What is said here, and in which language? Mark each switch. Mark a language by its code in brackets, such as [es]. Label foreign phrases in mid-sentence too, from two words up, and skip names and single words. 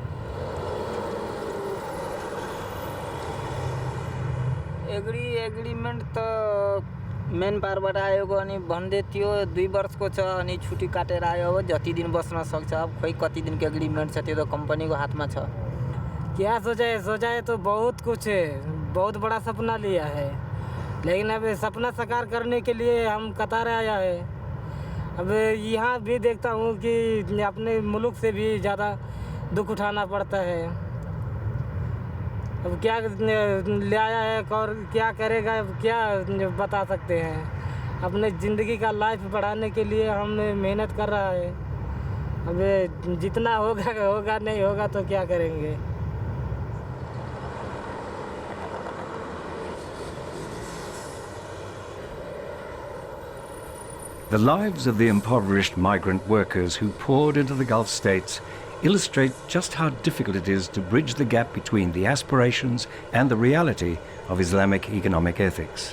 [ne] एग्रीमेन्ट त मेन पारबाट आएको अनि भन्दै थियो 2 वर्षको छ अनि छुट्टी काटेर आयो अब जति दिन बस्न सक्छ अब खोइ कति दिनको एग्रीमेन्ट छ त्यो त कम्पनीको हातमा छ [hi] क्या सोचा है तो बहुत कुछ है बहुत बड़ा सपना लिया है लेकिन अब सपना साकार करने के लिए हम कतार आया है अब यहाँ भी देखता हूँ कि अपने मुल्क से भी ज़्यादा दुख उठाना पड़ता है अब क्या ले आया है और क्या करेगा अब क्या बता सकते हैं अपने ज़िंदगी का लाइफ बढ़ाने के लिए हम मेहनत कर रहा है अब जितना होगा नहीं होगा तो क्या करेंगे [en] The lives of the impoverished migrant workers who poured into the Gulf states illustrate just how difficult it is to bridge the gap between the aspirations and the reality of Islamic economic ethics.